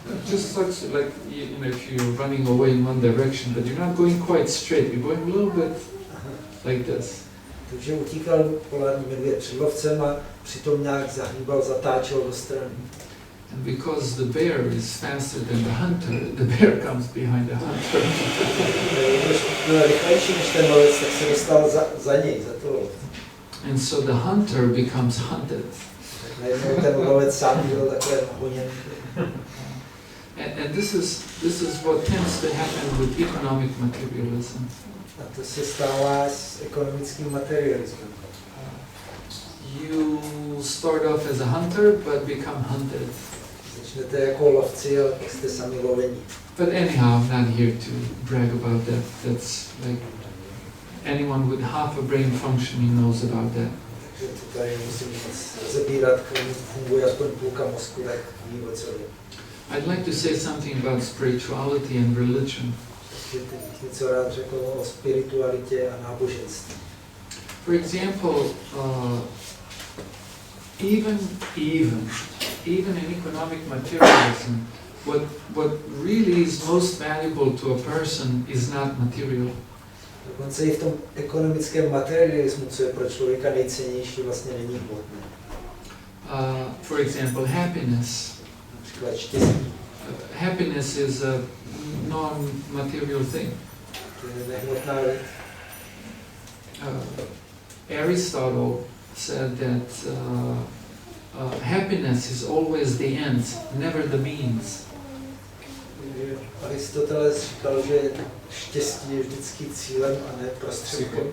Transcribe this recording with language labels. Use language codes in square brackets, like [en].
[en] Just starts to, like, you know, if you're running away in one direction, but you're not going quite straight, you're going a little bit like this. [cs] Takže utíkal polární medvěd před lovcem a přitom nějak zahýbal, zatáčel do strany. [en] And because the bear is faster than the hunter, the bear comes behind the hunter. [cs] Když byl rychlejší než ten lovec, tak se dostal za něj, za to lovce. [en] And so the hunter becomes hunted. [cs] Tak najednou ten lovec sám byl takhle honěn. [en] And this is what tends to happen with economic materialism. [cs] A to se stává s ekonomickým materialismem. [en] You start off as a hunter, but become hunted. [cs] Začnete jako lovci, ale pak jste sami lovení. [en] But anyhow, I'm not here to brag about that. That's like anyone with half a brain functioning knows about that. [cs] Takže to tady musím moc rozebírat, komu funguje aspoň půlka mozku, tak ví, o co je. [en] I'd like to say something about spirituality and religion. [cs] Takže teď bych něco rád řekl o spiritualitě a náboženství. [en] For example, even in economic materialism, what really is most valuable to a person is not material. [cs] Dokonce i v tom ekonomickém materialismu, co je pro člověka nejcennější, vlastně není hmotné. [en] For example, happiness. [cs] Například štěstí. [en] Happiness is a non-material thing. [cs] To je nehmotná věc. [en] Aristotle said that happiness is always the end, never the means. [cs] Aristoteles říkal, že štěstí je vždycky cílem a ne prostředkem.